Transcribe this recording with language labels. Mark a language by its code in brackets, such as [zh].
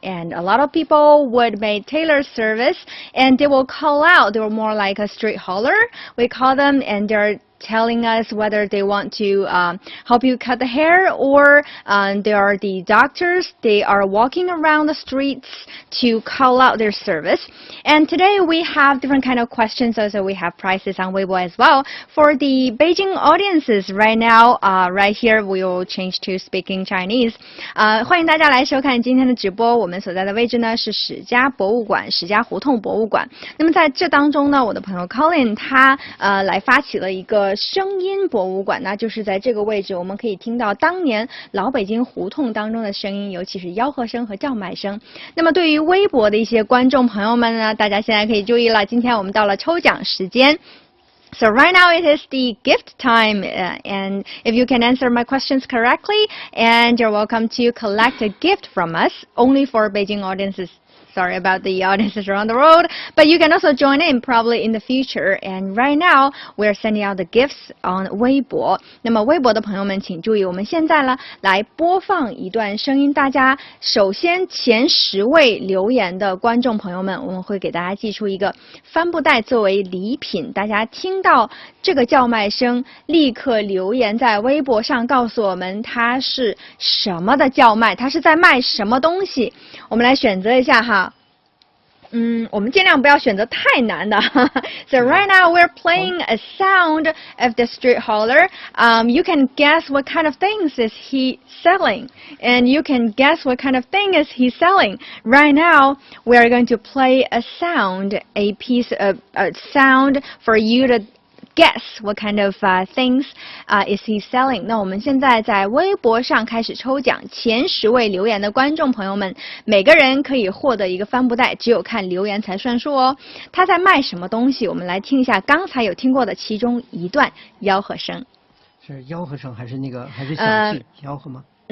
[en] And a lot of people would make tailor service, and they will call out. They were more like a street hauler, we call them, and they're telling us whether they want to help you cut the hair, or they are the doctors. They are walking around the streets to call out their service. And today we have different kind of questions. Also, we have prizes on Weibo as well. For the Beijing audiences right now, right here we will change to speaking Chinese. [zh] 欢迎大家来收看今天的直播。我们所在的位置呢是史家博物馆，史家胡同博物馆。那么在这当中呢，我的朋友 Colin 他来发起了一个声音博物馆，那就是在这个位置，我们可以听到当年老北京胡同当中的声音，尤其是吆喝声和叫卖声。那么对于微博的一些观众朋友们呢，大家现在可以注意了，今天我们到了抽奖时间。 [en] So right now it is the gift time, and if you can answer my questions correctly, and you're welcome to collect a gift from us, only for Beijing audiences. Sorry about the audiences around the world, but you can also join in probably in the future. And right now, we're sending out the gifts on 微博。 [zh] 那么微博的朋友们请注意，我们现在呢来播放一段声音。大家首先前10位留言的观众朋友们，我们会给大家寄出一个帆布袋作为礼品。大家听到这个叫卖声，立刻留言在微博上告诉我们它是什么的叫卖，它是在卖什么东西。我们来选择一下哈。我们尽量不要选择太难的。 [en] So right now we're playing a sound of the street hauler. You can guess what kind of things is he selling, and you can guess what kind of thing is he selling. Right now we are going to play a sound, a piece of sound for you to guess what kind of things is he selling. [zh] 那我们现在在微博上开始抽奖，前10位留言的观众朋友们，每个人可以获得一个帆布袋，只有看留言才算数哦。他在卖什么东西？我们来听一下刚才有听过的其中一段吆喝声。是吆喝声还是小气吆喝吗？